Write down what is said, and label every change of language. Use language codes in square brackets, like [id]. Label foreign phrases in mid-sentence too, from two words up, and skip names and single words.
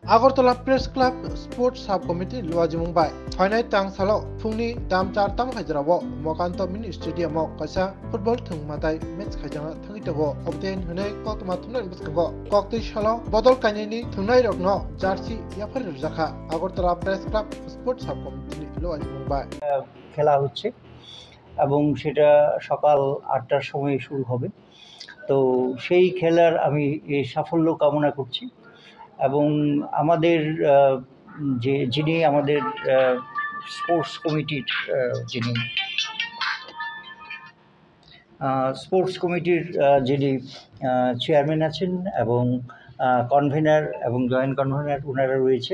[trp] আগরতলা প্रेस क्लाब स्पोर्ट्स सब कमिटी लुआजिमुंबाय फाइनाय तां सालाव फुंनि दाम 4 ताम हाजिराव मकान्त मिनि स्टेडियामाव कासा फुटबल थुंमाताय मैच खायजाना थांगितगो अपडेट होनाय कतमा थुनाय बसकंगो कक्ति सालाव बदल कायनायनि थुंनाय रगनो जार्सी याफार रजाखा আগরতলা প্रेस क्लाब स्पोर्ट्स सब कमिटी लुआजिमुंबाय [bn] খেলা হচ্ছে এবং সেটা সকাল 8টার সময় শুরু হবে। তো সেই খেলার আমি সাফল্য কামনা করছি এবং আমাদের যিনি আমাদের স্পোর্টস কমিটির যিনি চেয়ারম্যান আছেন এবং কনভেনার এবং জয়েন্ট কনভেনার ওনারা রয়েছেন।